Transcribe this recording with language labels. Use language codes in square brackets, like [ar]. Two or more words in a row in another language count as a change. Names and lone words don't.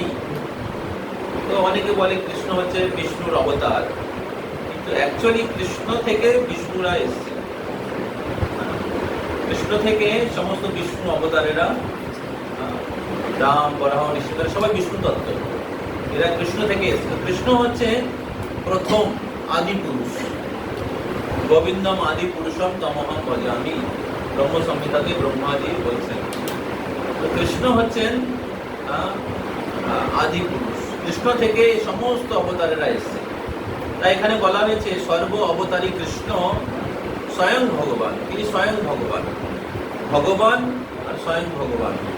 [bn] তো অনেকে বলে কৃষ্ণ হচ্ছে বিষ্ণুর অবতার, কিন্তু অ্যাকচুয়ালি কৃষ্ণ থেকে বিষ্ণুরা এসছে। কৃষ্ণ থেকে সমস্ত বিষ্ণু অবতারেরা, রাম, বরাহ, নৃসিংহ, সবাই বিষ্ণু তত্ত্ব, এরা কৃষ্ণ থেকে এসছে। কৃষ্ণ হচ্ছে প্রথম আদি পুরুষ। [sa] গোবিন্দম আদি পুরুষম তমহম ভজামি, [bn] ব্রহ্ম সংহিতাতে ব্রহ্মাদি বলছেন। তো কৃষ্ণ হচ্ছেন আদি পুরুষ। কৃষ্ণ থেকে সমস্ত অবতারেরা এসছে। তাই এখানে বলা হয়েছে সর্ব অবতারী কৃষ্ণ স্বয়ং ভগবান। তিনি স্বয়ং ভগবান, ভগবান আর স্বয়ং ভগবান।